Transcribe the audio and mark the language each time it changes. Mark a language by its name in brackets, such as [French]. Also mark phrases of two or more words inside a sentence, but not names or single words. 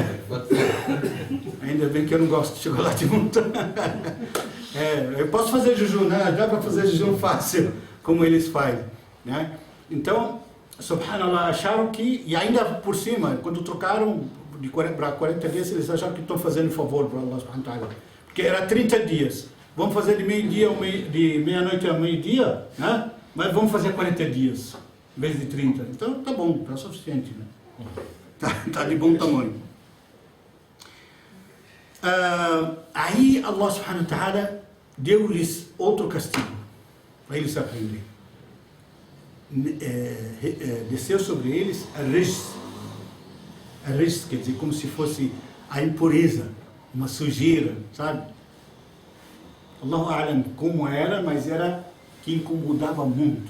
[Portuguese] Ainda bem que eu não gosto de chocolate muito. Eu posso fazer jejum, né? Dá para fazer jejum fácil, como eles fazem. Né? Então, subhanallah, acharam que, e ainda por cima, quando trocaram para 40 dias, eles acharam que estão fazendo um favor para [Arabic] الله سبحانه وتعالى. [Portuguese] Porque era 30 dias. Vamos fazer de meia-noite a meio-dia, né? Mas vamos fazer 40 dias, em vez de 30. Então, tá bom, tá suficiente, né? Tá de bom tamanho. Aí [Arabic] الله سبحانه وتعالى [Portuguese] deu-lhes outro castigo, para eles aprenderem. Desceu sobre eles a rijs, quer dizer, como se fosse a impureza, uma sujeira, sabe? [Arabic] الله أعلم [Portuguese] como era, mas era que incomodava muito.